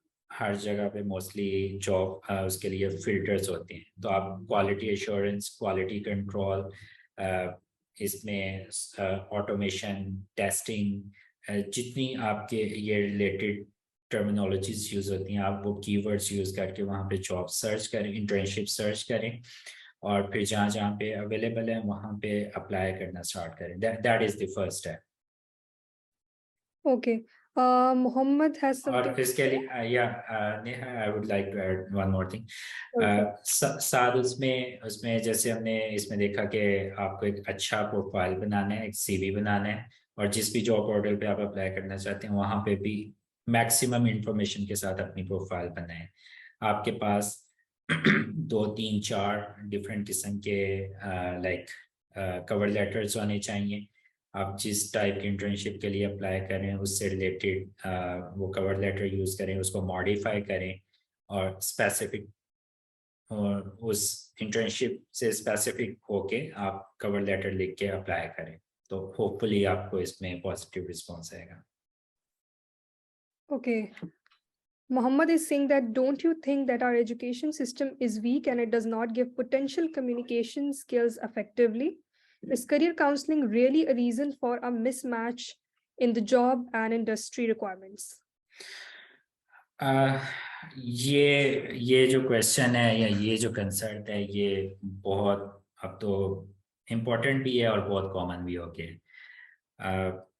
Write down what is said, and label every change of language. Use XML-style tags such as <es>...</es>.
<ur>ہر جگہ پہ mostly job اس کے لیے فلٹرز ہوتے ہیں, تو آپ کوالٹی ایشورنس, کوالٹی کنٹرول, اس میں آٹومیشن ٹیسٹنگ, جتنی آپ کے یہ ریلیٹڈ ٹرمینالوجیز یوز ہوتی ہیں, آپ وہ کی ورڈس یوز کر کے وہاں پہ جاب سرچ کریں, انٹرنشپ سرچ کریں, اور پھر جہاں جہاں پہ اویلیبل ہے وہاں پہ اپلائی کرنا اسٹارٹ کریں.</ur> <en>That is the first step. Okay, Muhammad has</en> <ur>اور</ur> <en>something.</en> <ur>اس کے لیے</ur> <en>I would like to add one more thing. Okay.</en> <ur>ساتھ اس میں جیسے ہم نے اس میں دیکھا کہ آپ کو ایک اچھا پروفائل بنانا ہے, ایک سی وی بنانا ہے, اور جس بھی جاب پورٹل پہ آپ اپلائی کرنا چاہتے ہیں وہاں پہ بھی میکسیمم انفارمیشن کے ساتھ اپنی پروفائل بنائیں. آپ کے پاس 2 3 4 ڈفرینٹ قسم کے لائک کور لیٹرز ہونے چاہیے. آپ جس ٹائپ کی انٹرنشپ کے لیے اپلائی کریں اس سے ریلیٹڈ وہ کور لیٹر یوز کریں, اس کو ماڈیفائی کریں, اور اسپیسیفک اس انٹرنشپ سے اسپیسیفک ہو کے آپ کور لیٹر لکھ کے اپلائی کریں, تو ہوپ فلی آپ کو اس میں پازیٹیو رسپانس آئے گا.</ur> <en>Okay. Muhammad is saying that don't you think that our education system is weak and it does not give potential communication skills effectively? Is career counseling really a reason for a mismatch in the job and industry requirements?</en> <ur>یہ جو question ہے یا یہ جو concert ہے یہ بہت اب تو امپورٹنٹ بھی ہے اور بہت کامن بھی ہو گیا.</ur>